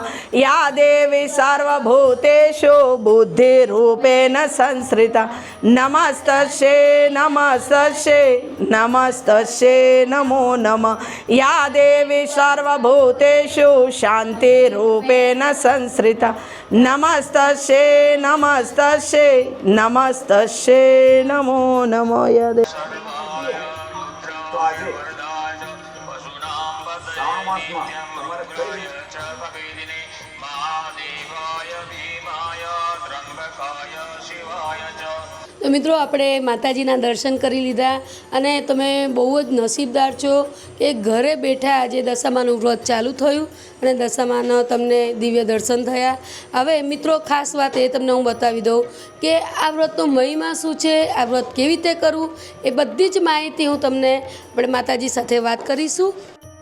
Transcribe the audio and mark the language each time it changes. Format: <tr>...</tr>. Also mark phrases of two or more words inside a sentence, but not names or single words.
<sa>या देवी सर्वभूतेषु बुद्धि रूपेण संस्थिता नमस्तस्यै नमस्तस्यै नमस्तस्यै नमो नमः या देवी सर्वभूतेषु शांति रूपेण संस्थिता नमस्तस्यै नमस्तस्यै नमस्तस्यै नमो नमः या देवी सर्वाय रुद्राय वरदाय वसुनां वदये नित्यं रुद्राय च भवेदिने महादेवाय भीमाय त्र्यंबकाय शिवाय च</sa> <gu>તો મિત્રો આપણે માતાજીના દર્શન કરી લીધા અને તમે બહુ જ નસીબદાર છો કે ઘરે બેઠા આજે દશામાનું વ્રત ચાલુ થયું અને દશામાના તમને દિવ્ય દર્શન થયા. હવે મિત્રો ખાસ વાત એ તમને હું બતાવી દઉં કે આ વ્રતનો મહિમા શું છે, આ વ્રત કેવી રીતે કરવું, એ બધી જ માહિતી હું તમને આપણે માતાજી સાથે વાત કરીશું.</gu>